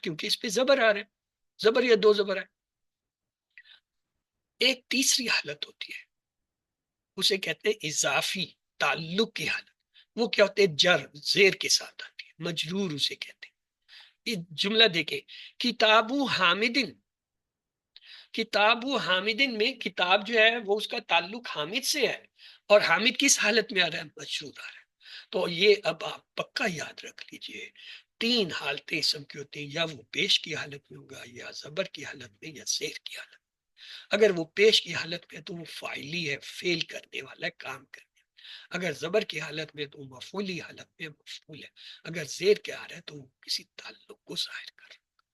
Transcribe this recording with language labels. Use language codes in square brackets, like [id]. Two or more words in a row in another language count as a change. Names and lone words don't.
[ur] کیونکہ اس پہ زبر آ رہا ہے، زبر یا 2 زبر ہے۔ ایک تیسری حالت ہوتی ہے، اسے کہتے ہیں اضافی تعلق کی حالت، وہ کیا ہوتے ہیں؟ جر، زیر کے ساتھ آتی ہے، مجرور اسے کہتے ہیں۔ یہ جملہ دیکھیں، [ar] کتابو حامدن، کتابو حامدن [ur] میں کتاب جو ہے وہ اس کا تعلق حامد سے ہے، اور حامد کس حالت میں آ رہا ہے؟ مجرور آ رہا ہے۔ تو یہ اب آپ پکا یاد رکھ لیجئے، 3 حالتیں اسم کی ہوتی ہیں، یا وہ پیش کی حالت میں ہوگا، یا زبر کی حالت میں، یا زیر کی حالت میں۔ اگر وہ پیش کی حالت میں ہے تو وہ فاعلی ہے، فعل کرنے والا ہے، کام کرنے، اگر زبر کی حالت میں تو مفعولی حالت میں مفعول ہے، اگر زیر کے آ رہا ہے تو وہ کسی تعلق کو ظاہر کر رہا ہے۔